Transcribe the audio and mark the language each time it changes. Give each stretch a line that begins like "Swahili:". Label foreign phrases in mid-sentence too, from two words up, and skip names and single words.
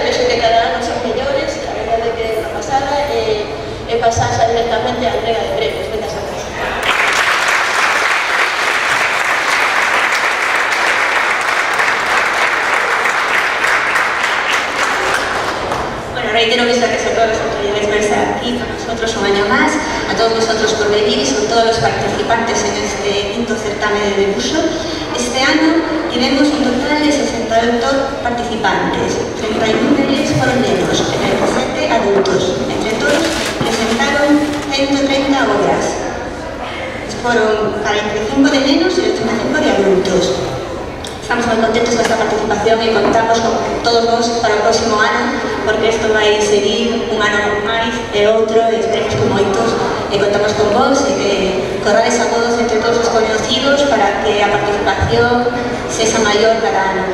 Galician: Vexo que cada ano son mellores, a verdade é que é unha pasada, e pasar xa directamente á entrega de premios. Moitas gracias.
Spanish: Reitero mis gracias a todas las autoridades por estar aquí con nosotros un año más, a todos vosotros por venir y son todos los participantes en este quinto certamen de dibujo. Este año tenemos un total de 68 participantes, 31 de ellos fueron nenos, 37 adultos. Entre todos presentaron 130 obras. Fueron 45 de nenos y 85 de adultos.
Galician: Estamos moi contentos con esta participación e contamos con todos vos para o próximo ano, porque isto vai seguir un ano máis e outro, e esperemos con moitos, e contamos con vos e que corrades a todos entre todos os conocidos para que a participación sexa maior cada ano.